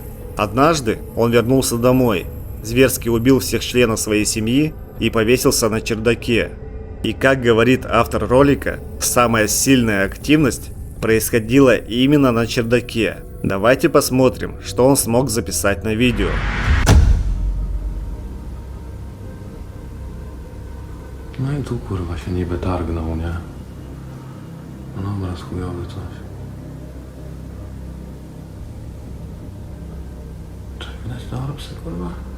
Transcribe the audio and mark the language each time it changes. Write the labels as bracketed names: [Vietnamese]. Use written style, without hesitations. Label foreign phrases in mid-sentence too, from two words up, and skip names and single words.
[Russian] Однажды он вернулся домой, зверски убил всех членов своей семьи и повесился на чердаке. И как говорит автор ролика, самая сильная активность происходила именно на чердаке. Давайте посмотрим, что он смог записать на видео. [Polish] No i tu kurwa się niby targnął, nie? No obraz chujowy coś. Czy widać te orbsy kurwa?